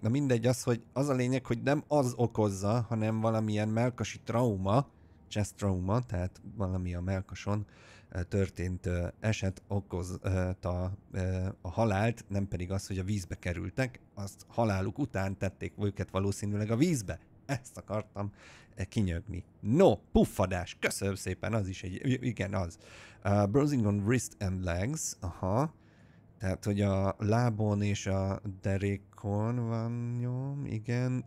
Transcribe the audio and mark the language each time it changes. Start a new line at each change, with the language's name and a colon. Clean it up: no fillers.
Hungarian: Na mindegy, az a lényeg, hogy nem az okozza, hanem valamilyen mellkasi trauma,
English: chest trauma,
Hungarian: tehát valami a mellkason történt eset okozta a halált, nem pedig az, hogy a vízbe kerültek, azt haláluk után tették őket valószínűleg a vízbe. Ezt akartam kinyögni. No, puffadás, köszönöm szépen, az is igen, az.
English: Bruising on wrist and legs, aha.
Hungarian: Tehát, hogy a lábon és a derékon van nyom, igen.